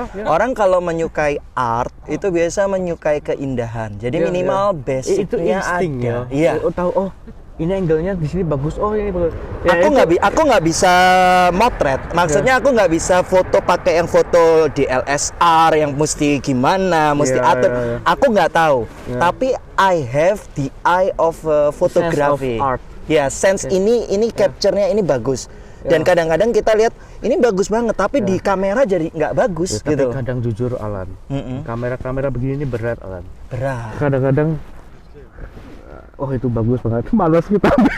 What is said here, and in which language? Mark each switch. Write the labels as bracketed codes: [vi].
[id] Orang kalau menyukai art itu biasa menyukai keindahan. Jadi minimal basicnya ada. Iya. Tahu ini angle-nya di sini bagus. Ini bagus. Aku nggak bisa motret. Maksudnya aku nggak bisa foto pakai yang foto DSLR yang mesti gimana, mesti atur. Aku nggak tahu. Tapi [en] I have the eye of photography. [id] Ya, sense ini capture-nya ini bagus. Dan kadang-kadang kita lihat ini bagus banget, tapi di kamera jadi nggak bagus gitu. Tapi kadang jujur Alan, kamera begini ini berat Alan. Berat. Kadang-kadang itu bagus banget, malas kita.